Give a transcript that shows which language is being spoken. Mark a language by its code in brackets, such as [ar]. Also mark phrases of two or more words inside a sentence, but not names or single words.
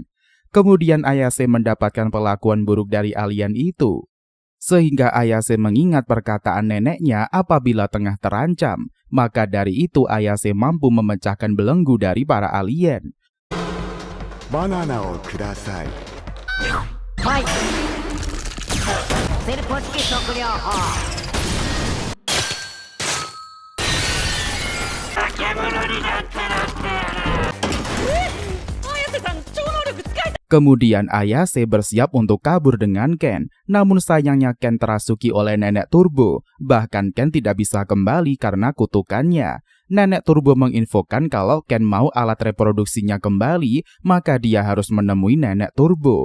[id] Kemudian Ayase mendapatkan perlakuan buruk dari alien itu. Sehingga Ayase mengingat perkataan neneknya apabila tengah terancam. Maka dari itu Ayase mampu memecahkan belenggu dari para alien. [ja] Banana をください。はいセルフ式食療法化け物になってなってやる綾瀬さん超能力使えた。 [id] Kemudian Ayase bersiap untuk kabur dengan Ken. Namun sayangnya Ken terasuki oleh nenek Turbo. Bahkan Ken tidak bisa kembali karena kutukannya. Nenek Turbo menginfokan kalau Ken mau alat reproduksinya kembali, maka dia harus menemui nenek Turbo.